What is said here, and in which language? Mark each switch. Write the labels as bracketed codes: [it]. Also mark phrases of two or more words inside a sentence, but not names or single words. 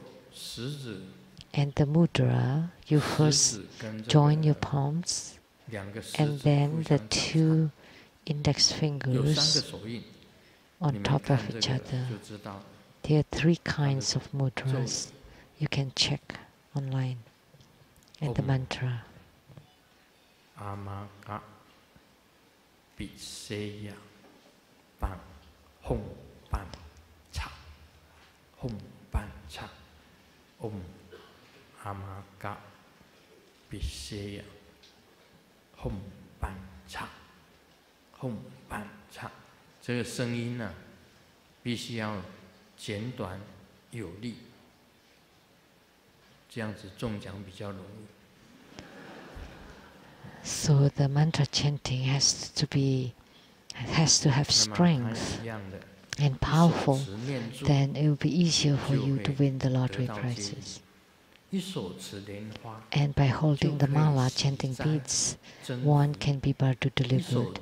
[en] And the mudra, you first join your palms, and then the 2 index fingers on top of each other. There are 3 kinds of mudras. You can check online. And the mantra. Amaka Piseya Ban Hong Ban Cha Hong Ban Cha Amaka Piseya Hong Ban Cha Hong Ban Cha， [zh] 这个声音呢，必须要简短有力，这样子中奖比较容易。 [en] So the mantra chanting has to have strength and powerful. Then it will be easier for you to win the lottery prizes. And by holding the mala chanting beads, one can be bardu delivered.